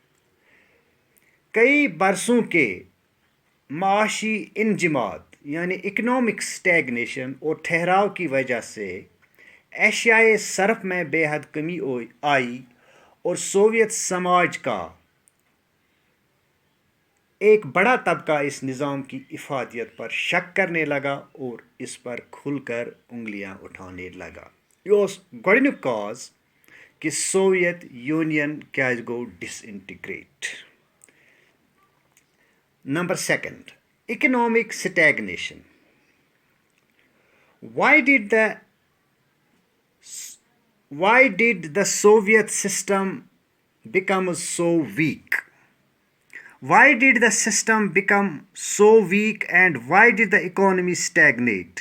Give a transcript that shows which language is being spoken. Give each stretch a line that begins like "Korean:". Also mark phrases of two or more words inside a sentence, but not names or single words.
Urdu: کئی برسوں کے معاشی انجماد یعنی
English: economic stagnation
Urdu: اور ٹھہراؤ کی وجہ سے ایشیائے صرف میں بے حد کمی آئی اور سوویت سماج کا ایک بڑا طبقہ اس نظام کی افادیت پر شک کرنے لگا اور اس پر کھل کر انگلیاں اٹھانے لگا
Kashmiri: یہ اوس گۄڈنیُک کاز کہ سوویت یونین کیازِ گوٚو ڈِساِنٹِگریٹ
English: number second economic stagnation Why did the Soviet system become so weak? Why did the system become so weak and why did the economy stagnate?